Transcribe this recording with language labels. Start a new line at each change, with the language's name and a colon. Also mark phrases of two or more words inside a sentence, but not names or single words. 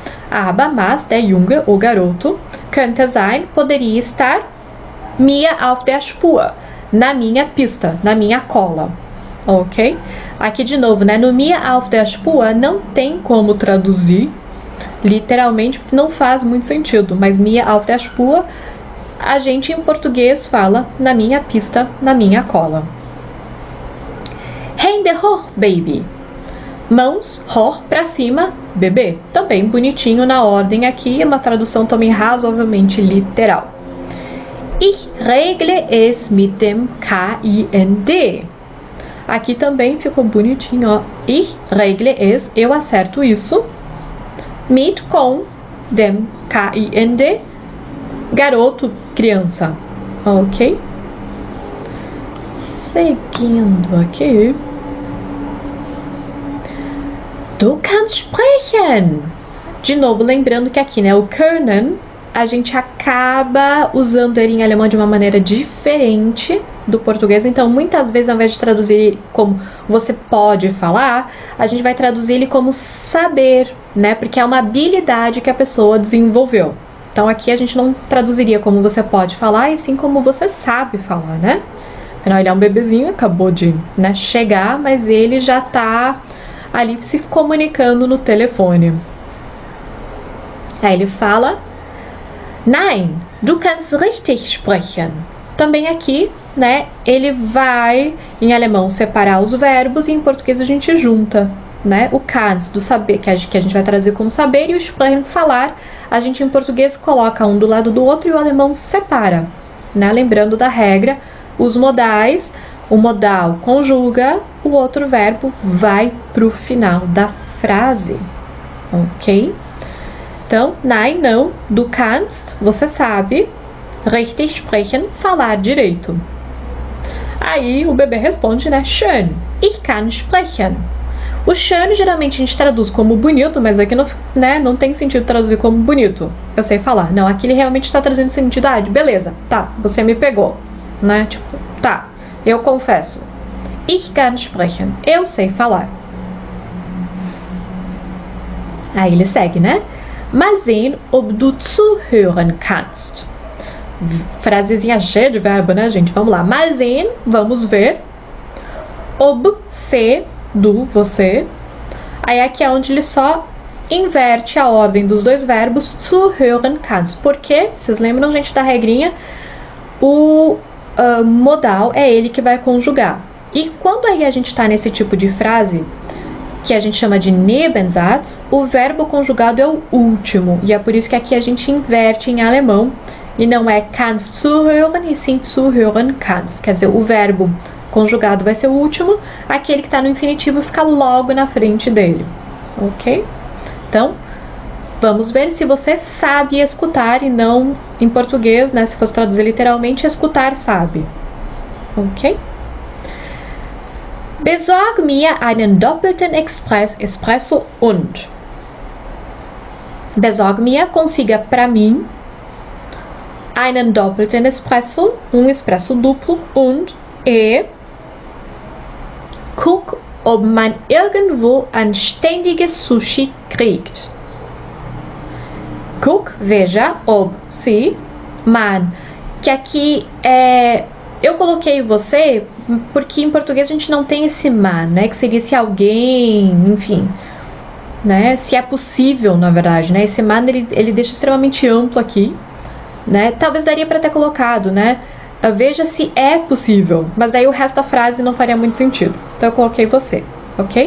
German: Aber, mas, der Junge,
Portuguese: o garoto,
German: könnte sein,
Portuguese: poderia estar,
German: mir auf der Spur,
Portuguese: na minha pista, na minha cola. Ok? Aqui de novo, né? No
German: mir auf der Spur
Portuguese: não tem como traduzir literalmente, não faz muito sentido.
German: Mas mir auf der Spur,
Portuguese: a gente em português fala na minha pista, na minha cola.
German: Hände hoch, baby.
Portuguese: Mãos, hoch, pra cima, bebê. Também bonitinho na ordem aqui, uma tradução também razoavelmente literal.
German: Ich regle es mit dem KIND.
Portuguese: Aqui também ficou bonitinho, ó.
German: Ich regle es,
Portuguese: eu acerto isso.
German: Mit, com, dem, KIND,
Portuguese: garoto, criança. Ok? Seguindo aqui.
German: Du kannst sprechen.
Portuguese: De novo, lembrando que aqui, né, o können, a gente acaba usando ele em alemão de uma maneira diferente do português. Então, muitas vezes, ao invés de traduzir como você pode falar, a gente vai traduzir ele como saber, né? Porque é uma habilidade que a pessoa desenvolveu. Então, aqui a gente não traduziria como você pode falar, e sim como você sabe falar, né? Afinal, ele é um bebezinho, acabou de, né, chegar, mas ele já tá ali se comunicando no telefone. Aí ele fala:
German: Nein, du kannst richtig sprechen.
Portuguese: Também aqui, né, ele vai, em alemão, separar os verbos, e em português a gente junta, né, o kannst, do saber, que a gente vai trazer como saber, e o sprechen, falar, a gente em português coloca um do lado do outro e o alemão separa, né, lembrando da regra, os modais, o modal conjuga, o outro verbo vai pro final da frase, ok? Então, nein, não,
German: du kannst,
Portuguese: você sabe,
German: richtig sprechen,
Portuguese: falar direito. Aí o bebê responde, né,
German: schön, ich kann sprechen.
Portuguese: O schön geralmente a gente traduz como bonito, mas aqui não, né, não tem sentido traduzir como bonito. Eu sei falar. Não, aqui ele realmente está trazendo sentido, beleza, tá, você me pegou, né, tipo, tá, eu confesso.
German: Ich kann sprechen,
Portuguese: eu sei falar. Aí ele segue, né?
German: Mal sehen, ob du zuhören kannst.
Portuguese: Frasezinha cheia de verbo, né, gente? Vamos lá.
German: Mal sehen,
Portuguese: vamos ver. Ob, se, do, você. Aí aqui é onde ele só inverte a ordem dos dois verbos.
German: Zuhören kannst.
Portuguese: Por quê? Vocês lembram, gente, da regrinha? o modal é ele que vai conjugar. E quando aí a gente está nesse tipo de frase, que a gente chama de Nebensatz, o verbo conjugado é o último. E é por isso que aqui a gente inverte em alemão. E não é
German: kannst zuhören,
Portuguese: e sim
German: zuhören kannst.
Portuguese: Quer dizer, o verbo conjugado vai ser o último, aquele que está no infinitivo fica logo na frente dele. Ok? Então, vamos ver se você sabe escutar e não em português, né? Se fosse traduzir literalmente, escutar sabe. Ok?
German: Besorg mir einen doppelten Espresso und. Besorg mir,
Portuguese: consiga para mim,
German: einen doppelten Espresso,
Portuguese: expresso duplo,
German: und guck, ob man irgendwo anständiges Sushi kriegt. Guck,
Portuguese: veja, ob, se, man, que aqui eu coloquei você porque em português a gente não tem esse man, né, que seria se alguém, enfim, né, se é possível, na verdade, né, esse man ele deixa extremamente amplo aqui, né, talvez daria para ter colocado, né, veja se é possível, mas daí o resto da frase não faria muito sentido, então eu coloquei você, ok?